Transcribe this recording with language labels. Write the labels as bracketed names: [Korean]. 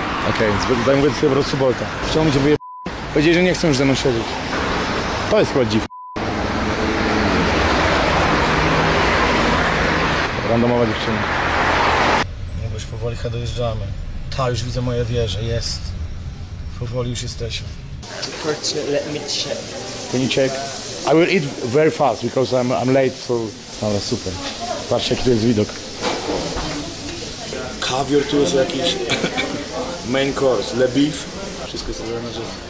[Polish] Okej, zajmuję sobie po prostu Bolta. Chciał mi cię wyjebać. Powiedzieli, że nie chcą już ze mną siedzieć. To jest chyba dziw. Randomowa dziewczyna. No bo już powoli chyba dojeżdżamy. Ta, już widzę moje wieże, jest. Powoli już jesteśmy. [English] Let me check. Can you check? I will eat very fast because I'm late, so... [Polish] Ale super. Patrzcie, jaki tu jest widok. Kawior tu jest jakiś... [English] Main course, le beef. [Polish] Wszystko jest zrobione na żywo.